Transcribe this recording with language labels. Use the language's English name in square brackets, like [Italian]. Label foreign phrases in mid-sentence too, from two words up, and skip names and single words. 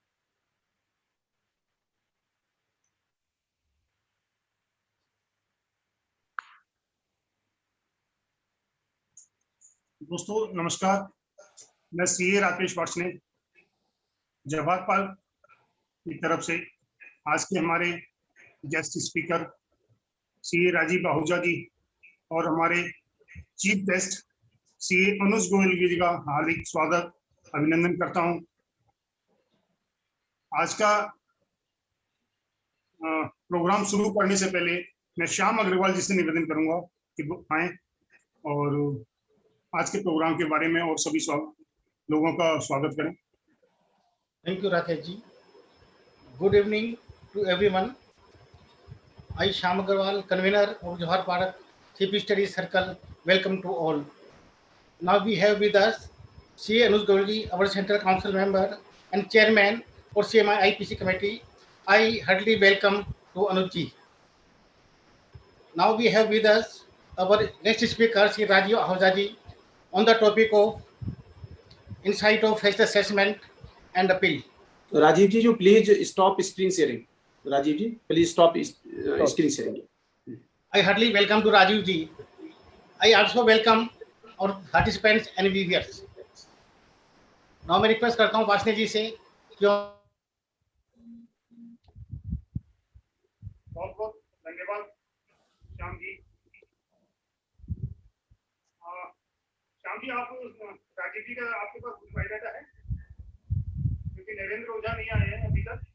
[Hindi] दोस्तों नमस्कार, मैं सीए राकेश वाट्स ने जवाहर पार्क की तरफ से आज के हमारे [English] guest speaker [Hindi] सीए राजीव आहूजा जी और हमारे [English] chief guest [Hindi] सीए अनुज गोयल जी का हार्दिक स्वागत अभिनंदन करता हूं। आज का प्रोग्राम शुरू करने से पहले मैं श्याम अग्रवाल जी से निवेदन करूंगा कि वो आए और आज के प्रोग्राम के बारे में और सभी लोगों का स्वागत करें। [English] Thank you, Rakesh ji. Good evening to everyone. I, Shyam Agarwal, convener of Johar Park Chief Study Circle, welcome to all. Now we have with us CA Anuj Goyal ji, our Central Council member and Chairman for CMI IPC Committee. I heartily welcome to Anuj ji. Now we have with us our next speaker, Sri Rajeev Ahuja ji, on the topic of insight of faceless assessment and appeal. Rajeev ji, you please stop screen sharing. Rajeev ji, please stop screen sharing. I heartily welcome to Rajeev ji. I also welcome our participants and viewers. [Hindi] Now मैं request करता हूँ वासने जी से क्यों बहुत-बहुत धन्यवाद श्याम जी। श्याम जी, आप राजीव जी का आपके पास कुछ बायोडाटा है क्योंकि नरेंद्र ओझा नहीं आए हैं अभी तक।